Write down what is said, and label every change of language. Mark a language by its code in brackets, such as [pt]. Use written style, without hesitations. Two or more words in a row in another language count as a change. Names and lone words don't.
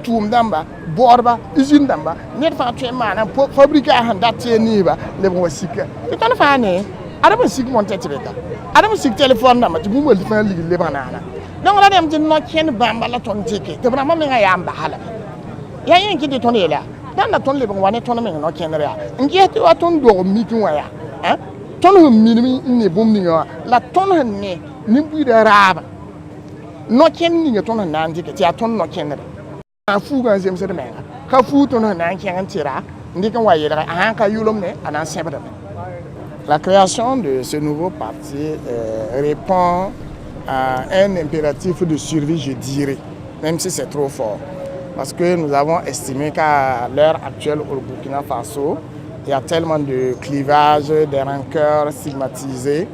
[mos] tʋʋm dãmba baoodba usine dãmba ned fãa tõe n maana fabrika sẽn dat tɩ niiba lebg n wa sika tɩ tõnd fãa ne adame n sik monte tɩ beta adame n sik telefon dãmba tɩ bũmb fãa ligr lebg naana donc la dẽm tɩ no-kẽnd bãmba la tõnd tɩke tɩ b rãmbã mengã yaa n basalame yaa yẽ n kɩ tɩ tõnd yeela dãnda tõnd lebg n wa ne tõnd meng no-kẽndr yaa n ges tɩ wa tõnd dog mik n wa yaa tõnd sẽn minim n ne bũmb ninga wã la tõnd sẽn ne nin-buiidã raaba no-kẽnd ninga tõnd sẽn na n dɩke tɩ yaa tõnd no-kẽndre a fuugã n zemsd menga ka fuu tõnd sẽn na n kẽng n tɩra n dɩk n wa yeelge a sãn ka yʋlemne a na n sẽbdame. [fr] La création de ce nouveau parti répond à un impératif de survie, je dirais, même si c'est trop fort. Parce que nous avons estimé qu'à l'heure actuelle au Burkina Faso, il y a tellement de clivages, des rancœurs stigmatisées.